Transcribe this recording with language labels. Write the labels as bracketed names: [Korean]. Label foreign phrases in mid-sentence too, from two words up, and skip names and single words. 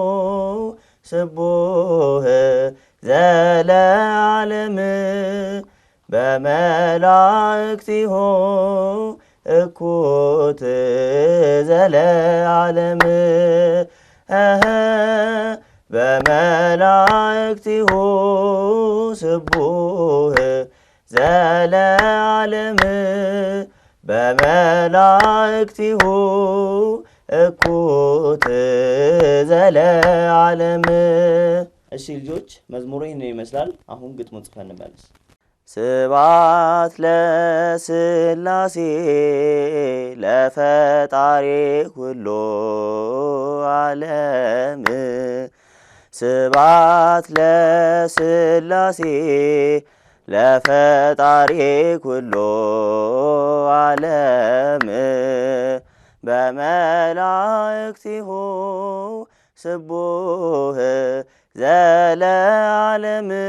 [Geez] ስቡህ ዘለዓለም በመላእክቲሁ እኩት ዘለዓለም በመላእክቲሁ ስቡህ ዘለዓለም በመላእክቲሁ እኩት [Amharic] ዘለዓለም። እሺ ልጆች መዝሙሩ ይሄን ይመስላል። አሁን ግጥሙን ጽፈን እንመለስ። [Geez] ስብሐት ለሥላሴ ለፈጣሪ ኩሉ ዓለም ስብሐት ለሥላሴ ለፈጣሪ ኩሉ ዓለም በመላእክቲሁ ስቡሕ ዘለዓለም